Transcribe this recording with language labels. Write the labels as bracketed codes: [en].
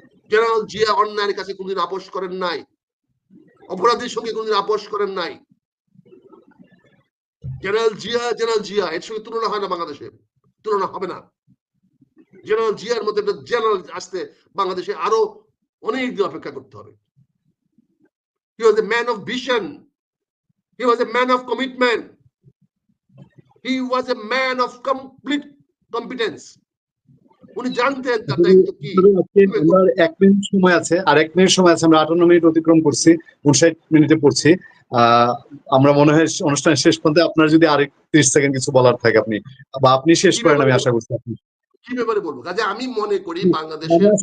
[bn] General Zia অন্যায়ের কাছে কোনদিন আপোষ করেন নাই, অপরাধীর সঙ্গে কোনদিন আপোষ করেন নাই। জেনারেল জিয়া এর সঙ্গে তুলনা হয় না, বাংলাদেশে তুলনা হবে না। জেনারেল জিয়ার মধ্যে একটা জেনারেল আসতে বাংলাদেশে আরো অনেক দিন অপেক্ষা করতে হবে। [en] He was a man of vision. He was a man of commitment. He was a man of complete competence. [bn] উনি জানতেন তার দায়িত্ব কি। আমার 1 মিনিট সময় আছে, আর 1 মিনিট সময় আছে, আমরা 58 মিনিট অতিক্রম করছি, 59 মিনিটে পড়ছি। আমরা মনে হয় অনুষ্ঠানের শেষ পর্যন্ত আপনার যদি আরেক 30 সেকেন্ড কিছু বলার থাকে আপনি, বা আপনি শেষ করেন, আমি আশা করছি। আপনি কি ব্যাপারে বলবো? কাজে আমি মনে করি বাংলাদেশের